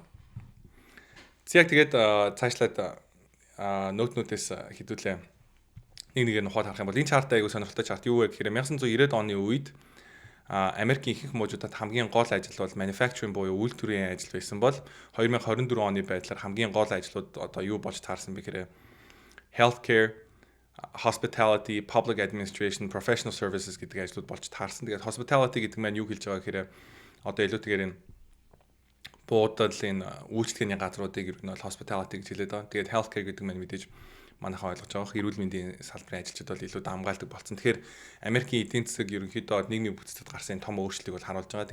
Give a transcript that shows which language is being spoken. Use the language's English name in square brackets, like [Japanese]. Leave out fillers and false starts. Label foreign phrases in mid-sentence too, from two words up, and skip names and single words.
[Mongolian] Яг тэгээд цаашлаад нөтнүүдээс хэдүүлээ нэг нь ухаад харах юм бол энэ чарт аягүй сонирхолтой чарт юу вэ гэхээр 1990-ад оны үед Америкийн ихэнх мужуудад хамгийн гол ажил бол manufacturing буюу үйлдвэрийн ажил байсан бол 2024 оны байдлаар хамгийн гол ажлууд одоо юу болж таарсан бэ гэхээр [English] healthcare, hospitality, public administration, professional services [Mongolian] гэдэг ажлууд болж таарсан. Тэгээд hospitality гэдэг маань юу хэлж байгаа гэхээр одоо илүүтэйгээр энэ буудал энэ үйлчлэгээний газруудыг ер нь бол hospitality гэж хэлээд байгаа. Тэгээд healthcare гэдэг маань мэдээж манайхаа ойлгож байгаа эрүүл мэндийн салбарын ажилчид бол илүү дамгаалдаг болсон. Тэгэхээр Америкийн эдийн засаг ерөнхийдөө нийгмийн бүтцэд гарсан том өөрчлөлийг бол харуулж байгаа.